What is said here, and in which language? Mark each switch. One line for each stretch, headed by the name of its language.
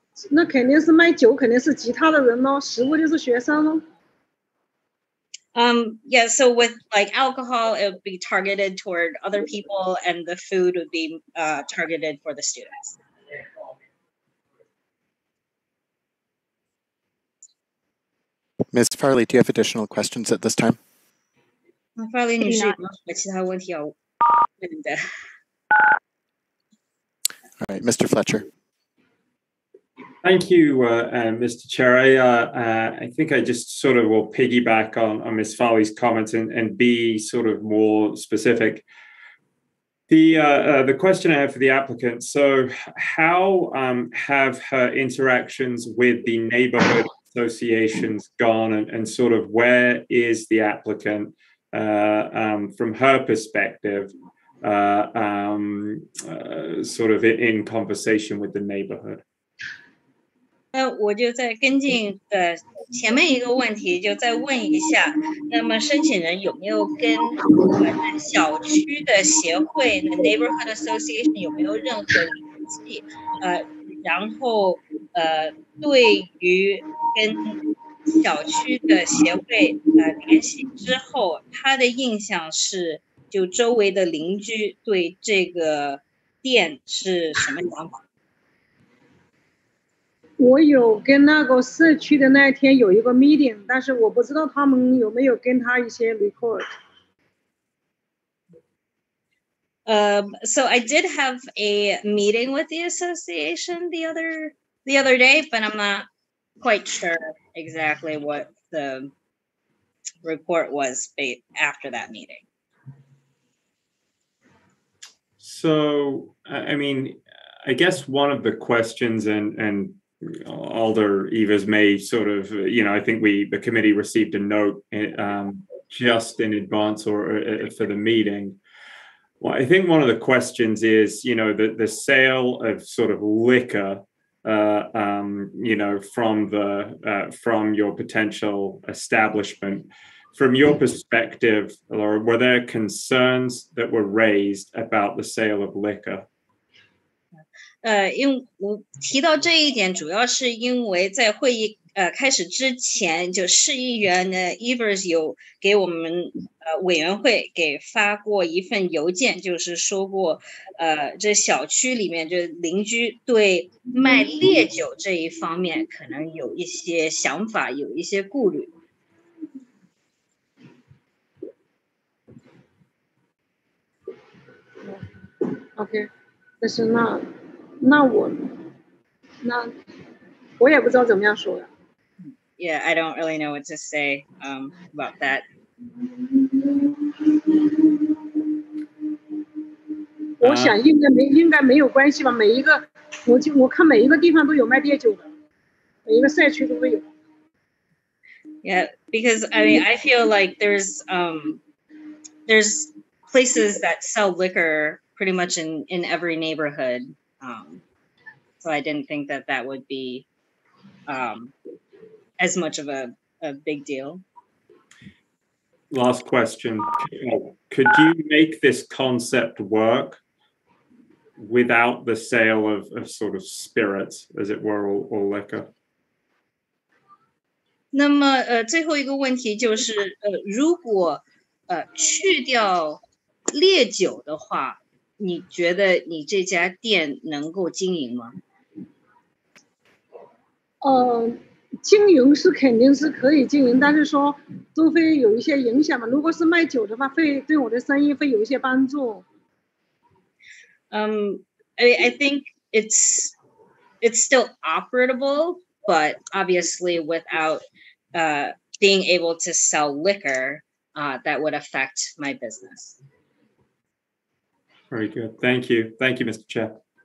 Chinese: 那肯定是卖酒，肯定是其他的人咯，食物就是学生咯。
English: Yeah, so with like alcohol, it would be targeted toward other people, and the food would be targeted for the students. Ms. Farley, do you have additional questions at this time?
Chinese: Farley 女士有没有什么其他问题要问的？
English: All right, Mr. Fletcher. Thank you, Mr. Chair. I think I just sort of will piggyback on Ms. Farley's comments and be sort of more specific. The question I have for the applicant, so how have her interactions with the neighborhood associations gone, and sort of where is the applicant from her perspective sort of in conversation with the neighborhood?
Chinese: 我就再跟进前面一个问题，就再问一下，那么申请人有没有跟小区的协会
English: the neighborhood association
Chinese: 有没有任何联系？然后对于跟小区的协会联系之后，他的印象是，就周围的邻居对这个店是什么想法？我有跟那个社区的那一天有一个 meeting， 但是我不知道他们有没有跟他一些 report。
English: So I did have a meeting with the association the other day, but I'm not quite sure exactly what the report was after that meeting. So, I mean, I guess one of the questions and Alder Evers may sort of, I think the committee received a note just in advance or for the meeting. Well, I think one of the questions is, the sale of sort of liquor, from your potential establishment. From your perspective, Laura, were there concerns that were raised about the sale of liquor?
Chinese: 因为我提到这一点，主要是因为在会议开始之前，就市议员呢 Evers 有给我们委员会给发过一份邮件，就是说过这小区里面就邻居对卖烈酒这一方面可能有一些想法，有一些顾虑。 OK， 但是那我也不知道怎么样说呀。
English: Yeah, I don't really know what to say about that.
Chinese: 我想应该没有关系吧。每一个我看每一个地方都有卖烈酒的，每一个社区都会有。
English: Yeah, because I feel like there's places that sell liquor pretty much in every neighborhood. So I didn't think that would be as much of a big deal. Last question. Could you make this concept work without the sale of sort of spirits, as it were, or liquor?
Chinese: 那么最后一个问题就是如果去掉烈酒的话，你觉得你这家店能够经营吗？经营是肯定是可以经营，但是说都会有一些影响嘛。如果是卖酒的话，会对我的生意会有一些帮助。
English: I think it's still operable, but obviously without being able to sell liquor, that would affect my business. Very good. Thank you. Thank you, Mr. Chair.